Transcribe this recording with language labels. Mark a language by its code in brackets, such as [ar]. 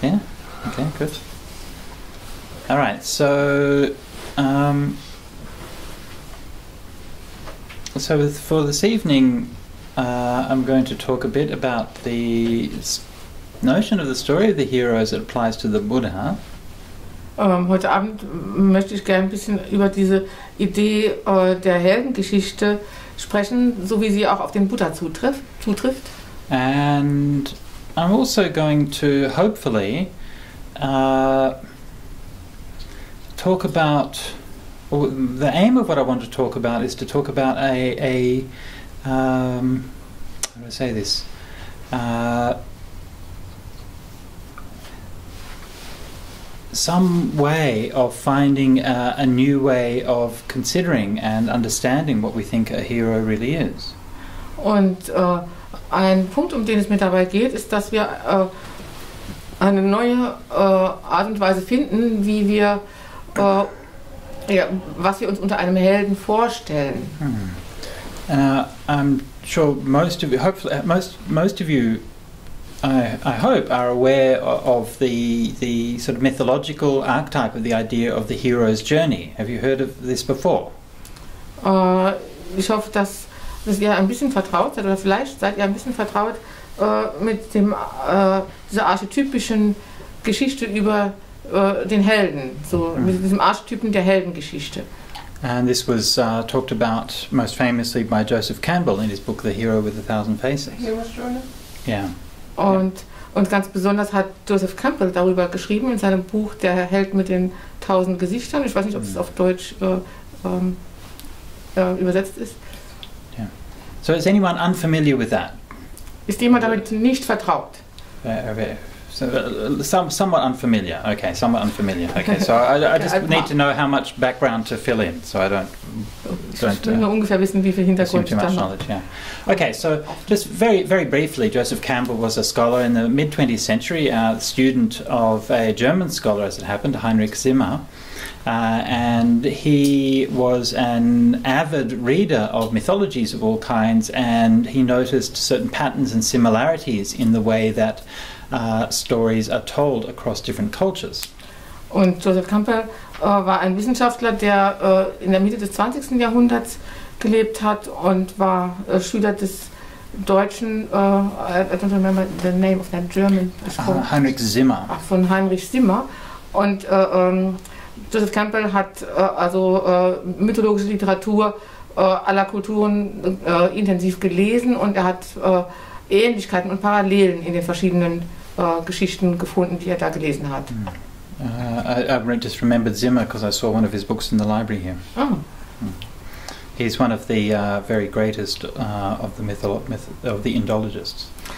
[en] Yeah. Okay. Good. All right. So, for this evening, I'm going to talk a bit about the notion of the story of the hero as it applies to the Buddha. [de] Heute Abend möchte ich gerne ein bisschen über diese Idee der Heldengeschichte sprechen, so wie sie auch auf den Buddha zutrifft. [en] And I'm also going to hopefully talk about, or the aim of what I want to talk about is to talk about how do I say this? Some way of finding a new way of considering and understanding what we think a hero really is. [de] Und ein Punkt, um den es mir dabei geht, ist, dass wir eine neue Art und Weise finden, wie wir, was wir uns unter einem Helden vorstellen. [en] I'm sure most of you, hopefully, most of you, I hope, are aware of the sort of mythological archetype of the idea of the hero's journey. Have you heard of this before? [de] Ich hoffe, dass ihr ein bisschen vertraut seid, oder vielleicht seid ihr ein bisschen vertraut mit dieser archetypischen Geschichte über den Helden, so mit diesem Archetypen der Heldengeschichte. [en] And this was talked about most famously by Joseph Campbell in his book The Hero with 1,000 Faces. Yeah. [de] Und ganz besonders hat Joseph Campbell darüber geschrieben in seinem Buch Der Held mit den 1000 Gesichtern. Ich weiß nicht, ob es auf Deutsch übersetzt ist. [en] Yeah. So is anyone unfamiliar with that? [de] Ist jemand damit nicht vertraut? [en] Somewhat unfamiliar. Okay, somewhat unfamiliar. Okay, so I just need to know how much background to fill in, so I don't [de] ich will nur ungefähr wissen, wie viel Hintergrund [en] too much knowledge. Yeah. Okay, so just very briefly, Joseph Campbell was a scholar in the mid 20th century, a student of a German scholar, as it happened, Heinrich Zimmer. And he was an avid reader of mythologies of all kinds, and he noticed certain patterns and similarities in the way that stories are told across different cultures. [de] Und Joseph Campbell war ein Wissenschaftler, der in der Mitte des 20. Jahrhunderts gelebt hat und war Schüler des deutschen, [en] I don't remember the name of that German. Heinrich Zimmer. [de] Von Heinrich Zimmer. Und Joseph Campbell hat mythologische Literatur aller Kulturen intensiv gelesen, und er hat Ähnlichkeiten und Parallelen in den verschiedenen Geschichten gefunden, die er da gelesen hat. [en] I just remembered Zimmer because I saw one of his books in the library here. Oh. He's one of the very greatest of the Indologists.